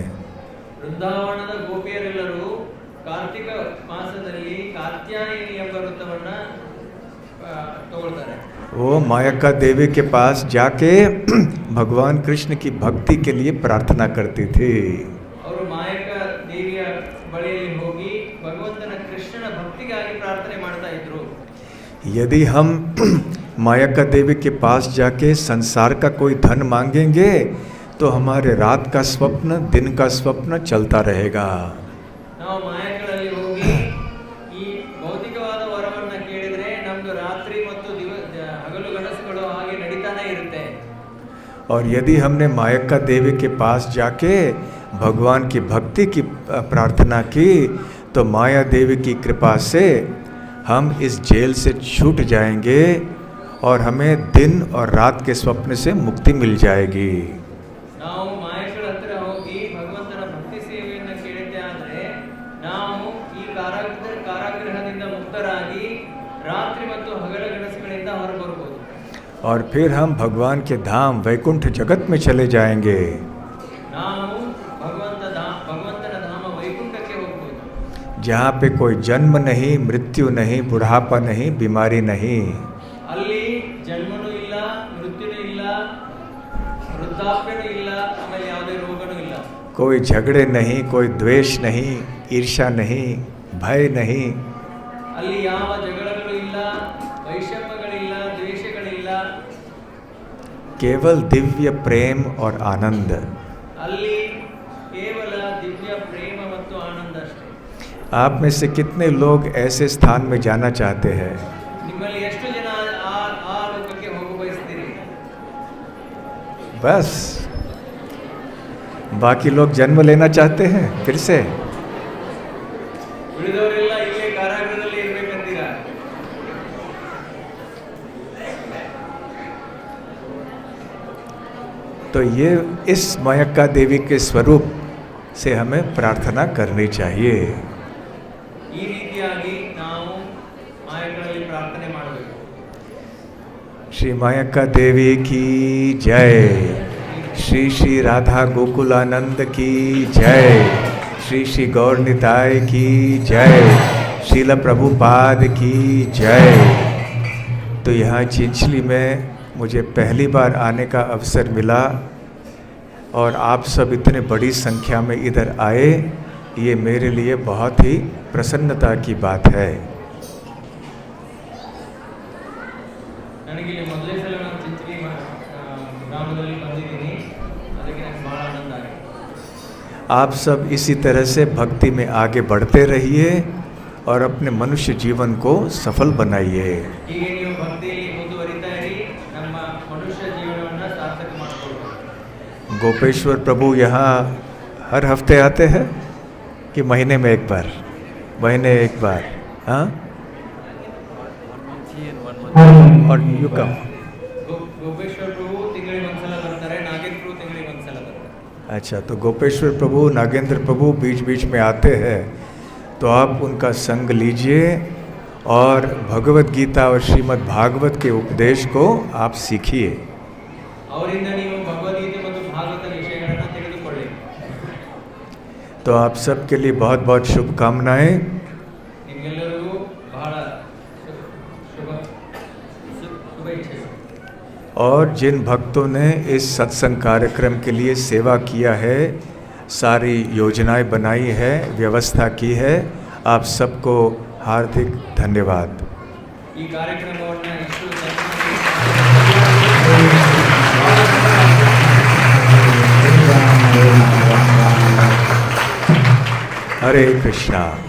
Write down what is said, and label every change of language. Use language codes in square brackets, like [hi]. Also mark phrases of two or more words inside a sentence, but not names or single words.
[kn] ವೃಂದಾವನದ ಗೋಪಿಯರೆಲ್ಲರೂ ಕಾರ್ತಿಕ ಮಾಸದಲ್ಲಿ ಕಾತ್ಯಾಯಿನಿ ಎಂಬ ವ್ರತವನ್ನ ತಗೊಳ್ತಾರೆ. [hi] वो मायका देवी के पास जाके भगवान कृष्ण की भक्ति के लिए प्रार्थना करती थी। [kn] ಅವರು ಮಾಯಕ ದೇವಿಯ ಬಳಿಯಲ್ಲಿ ಹೋಗಿ ಭಗವಂತನ ಕೃಷ್ಣನ ಭಕ್ತಿಗಾಗಿ ಪ್ರಾರ್ಥನೆ ಮಾಡ್ತಾ ಇದ್ರು. [hi] यदि हम मायका देवी के पास जाके संसार का कोई धन मांगेंगे तो हमारे रात का स्वप्न, दिन का स्वप्न चलता रहेगा। [kn] ನಾವು ಮಾಯಕಗಳಲ್ಲಿ ಹೋಗಿ ಈ ಭೌತಿಕವಾದ ವರವನ್ನ ಕೇಳಿದ್ರೆ ನಮ್ದು ರಾತ್ರಿ ಮತ್ತು ಹಗಲು ಗನಸುಗಳು ಹಾಗೆ ನಡೀತಾನೆ ಇರುತ್ತೆ. [hi] और यदि हमने मायका देवी के पास जाके भगवान की भक्ति की प्रार्थना की तो माया देवी की कृपा से हम इस जेल से छूट जाएंगे और हमें दिन और रात के स्वप्न से मुक्ति मिल जाएगी। [kn] ನಾವು ಮಾಯಕಳ ಹತ್ರ ಹೋಗಿ ಭಗವಂತನ ಭಕ್ತಿ ಸೇವೆಯನ್ನು ಕೇಳಿದ್ದೆ ಆದರೆ ನಾವು ಈ ಕಾರಾಗೃಹದಿಂದ ಮುಕ್ತರಾಗಿ ರಾತ್ರಿ ಮತ್ತು ಹಗಲ ಗನಸುಗಳಿಂದ ಹೊರಬರಬಹುದು. [hi] और फिर हम भगवान के धाम वैकुंठ जगत में चले जाएंगे। [kn] ನಾವು ಭಗವಂತನ ಧಾಮ ವೈಕುಂಠಕ್ಕೆ ಹೋಗಬಹುದು. [hi] जहाँ पे कोई जन्म नहीं, मृत्यु नहीं, बुढ़ापा नहीं, बीमारी नहीं। [kn] ಅಲ್ಲಿ ಜನ್ಮನೂ ಇಲ್ಲ, ಮೃತ್ಯುನೂ ಇಲ್ಲ, ವೃದ್ಧಾಪ್ಯನೂ ಇಲ್ಲ, ಆಮೇಲೆ ಯಾವುದೇ ರೋಗನೂ ಇಲ್ಲ. [hi] कोई झगड़े नहीं, कोई द्वेष नहीं, ईर्ष्या नहीं, भय नहीं। [kn] ಅಲ್ಲಿ ಯಾವ ಜಗಳಗಳು ಇಲ್ಲ, ವೈಷಮ್ಯಗಳಿಲ್ಲ, ದ್ವೇಷಗಳಿಲ್ಲ. [hi] केवल दिव्य प्रेम और आनंद। [kn] ಅಲ್ಲಿ ಕೇವಲ ದಿವ್ಯ ಪ್ರೇಮ ಮತ್ತು ಆನಂದ ಅಷ್ಟೇ. [hi] आप में से कितने लोग ऐसे स्थान में जाना चाहते हैं? [kn] ನಿಮ್ಮಲ್ಲಿ ಎಷ್ಟು ಜನ ಆ ಲೋಕಕ್ಕೆ ಹೋಗ ಬಯಸ್ತೀರಿ? [hi] बस बाकी लोग जन्म लेना चाहते हैं फिर से। [kn] ಉಳಿದವರೆಲ್ಲ ಇಲ್ಲೇ ಕಾರಾಗೃಹದಲ್ಲಿ ಇರಬೇಕಂತೀರಾ? [hi] तो ये इस मायका देवी के स्वरूप से हमें प्रार्थना करनी चाहिए। [kn] ಈ ರೀತಿಯಾಗಿ ನಾವು ಮಾಯಗಳಲ್ಲಿ ಪ್ರಾರ್ಥನೆ ಮಾಡಬೇಕು. [hi] श्री मायका देवी की जय। श्री श्री राधा गोकुलानंद की जय। श्री श्री गौर निताय की जय। श्रील प्रभुपाद की जय। तो यहाँ चिंचली में मुझे पहली बार आने का अवसर मिला और आप सब इतने बड़ी संख्या में इधर आए, ये मेरे लिए बहुत ही प्रसन्नता की बात है। [kn] ನನಗೆ ಮೊದಲನೇ ಸಲ ನಾನು ಚಿಂಚಲಿ ಗ್ರಾಮದಲ್ಲಿ ಬಂದಿದ್ದೀನಿ, ಅದಕ್ಕೆ ನನಗೆ ಬಹಳ ಆನಂದ ಆಗಿದೆ. [hi] आप सब इसी तरह से भक्ति में आगे बढ़ते रहिए और अपने मनुष्य जीवन को सफल बनाइए। [kn] ಹೀಗೆ ನೀವು ಭಕ್ತಿಯಲ್ಲಿ ಮುಂದುವರಿತಾ ಇರಿ, ನಮ್ಮ ಮನುಷ್ಯ ಜೀವನವನ್ನು ಸಾರ್ಥಕ ಮಾಡಿಕೊಳ್ಳಿ. [hi] गोपेश्वर प्रभु यहाँ हर हफ्ते आते हैं कि महीने में एक बार? महीने एक बार, हाँ? और [en] you come. [kn] गोपेश्वर प्रभु ತಿಂಗಳಿಗೆ ಒಂದ್ಸಲ ಬರ್ತಾರೆ, ನಾಗೇಂದ್ರ ಪ್ರಭು ತಿಂಗಳಿಗೆ ಒಂದ್ಸಲ ಬರ್ತಾರೆ. [hi] अच्छा, तो गोपेश्वर प्रभु नागेंद्र प्रभु बीच बीच में आते हैं, तो आप उनका संग लीजिए और भगवत गीता और श्रीमद् भागवत के उपदेश को आप सीखिए। [kn] ಅವರಿಂದ ನೀವು ಭಗವದ್ಗೀತೆ ಮತ್ತು ಭಾಗವತ ವಿಷಯಗಳನ್ನು ತಿಳಿದುಕೊಳ್ಳಿ. [hi] तो आप सबके लिए बहुत बहुत शुभकामनाएं। [kn] ನಿಮ್ಗೆಲ್ಲರಿಗೂ ಬಹಳ ಶುಭೇಚ್ಛೆಗಳು. [hi] और जिन भक्तों ने इस सत्संग कार्यक्रम के लिए सेवा किया है, सारी योजनाएं बनाई है, व्यवस्था की है, आप सबको हार्दिक धन्यवाद। [kn] ಈ ಕಾರ್ಯಕ್ರಮವನ್ನು ಇಷ್ಟು [hi] हरे कृष्णा।